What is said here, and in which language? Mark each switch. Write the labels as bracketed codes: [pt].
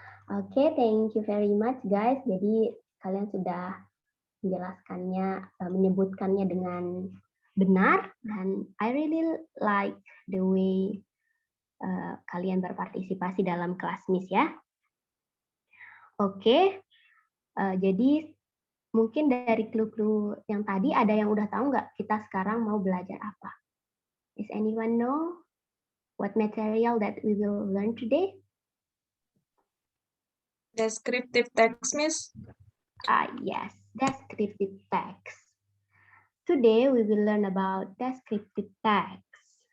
[en] Oke, thank you very much guys. [id] Jadi kalian sudah menjelaskannya, menyebutkannya dengan benar dan [en] I really like the way [id] kalian berpartisipasi dalam kelas Miss ya. Oke, jadi mungkin dari clue-clue yang tadi ada yang udah tahu nggak kita sekarang mau belajar apa? [en] Is anyone know what material that we will learn today? Descriptive text, Miss. Yes, descriptive text. Today we will learn about descriptive text.